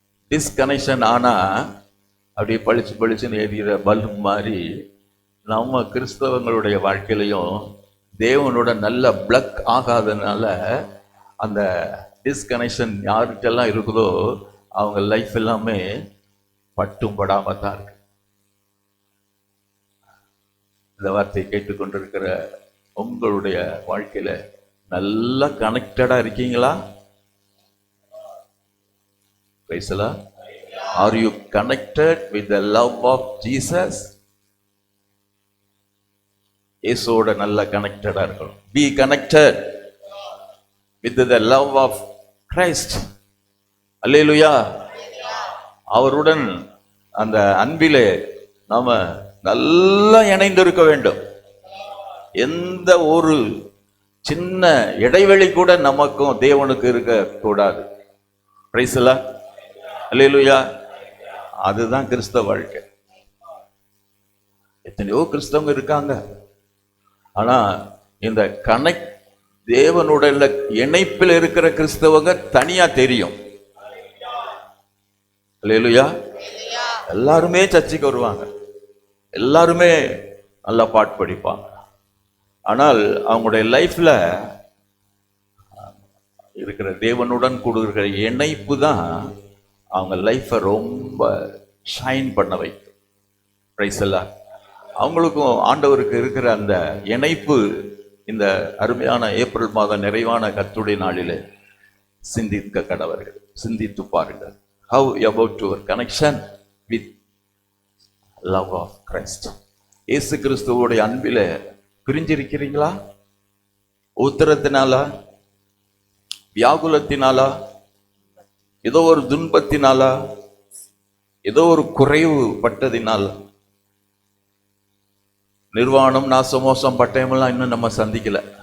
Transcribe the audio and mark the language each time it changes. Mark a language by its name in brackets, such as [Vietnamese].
[Tamil] Disconnection ஆனால் அப்படியே பளிச்சுன்னு எரிகிற பல்ப் மாதிரி நம்ம கிறிஸ்தவங்களுடைய வாழ்க்கையிலையும் தேவனோட நல்ல பிளக் ஆகாதனால அந்த டிஸ்கனெக்ஷன் யாருக்கெல்லாம் இருக்குதோ அவங்க லைஃப் எல்லாமே பட்டும் படாம தான் இருக்கு. இந்த வார்த்தையை கேட்டுக்கொண்டிருக்கிற உங்களுடைய வாழ்க்கையில நல்லா கனெக்டடா இருக்கீங்களா? பேசலா? [English] Are you connected with the love of Jesus? [Tamil] இயேசுவோட நல்ல கனெக்டடா இருக்கணும். [English] Be connected with the love of Christ. [Tamil] அல்லேலூயா. அவருடன் அந்த அன்பிலே நாம நல்லா இணைந்திருக்க வேண்டும். எந்த ஒரு சின்ன இடைவெளி கூட நமக்கும் தேவனுக்கு இருக்க கூடாது. பிரைஸ் எல்லாம். அல்லேலூயா. அதுதான் கிறிஸ்தவ வாழ்க்கை. எத்தனையோ கிறிஸ்தவங்க இருக்காங்க, ஆனா இந்த கனெக்ட் தேவனுடைய இணைப்பில் இருக்கிற கிறிஸ்தவங்க தனியா தெரியும். அல்லேலூயா. எல்லாருமே சர்ச்சுக்கு வருவாங்க, எல்லாருமே நல்லா பாட்டு படிப்பாங்க, ஆனால் அவங்களுடைய லைஃப்ல இருக்கிற தேவனுடன் கொடுக்கிற இணைப்பு தான் அவங்க லைஃப்பை ரொம்ப ஷைன் பண்ண வைக்கும். பிரைஸ் எல்லாம். அவங்களுக்கும் ஆண்டவருக்கு இருக்கிற அந்த இணைப்பு இந்த அருமையான ஏப்ரல் மாதம் நிறைவான கர்த்தருடைய நாளிலே சிந்திக்க கடவர்கள். சிந்தித்து பாருங்கள். [English] How about your connection with love of Christ? [Tamil] இயேசு கிறிஸ்துவோடைய அன்பிலே பிரிஞ்சிருக்கிறீங்களா? உத்தரத்தினாலா, வியாகுலத்தினாலா, ஏதோ ஒரு துன்பத்தினாலா, ஏதோ ஒரு குறைவு பட்டதினால, நிர்வாணம், நாசமோசம், பட்டயமெல்லாம் இன்னும் நம்ம சந்திக்கல.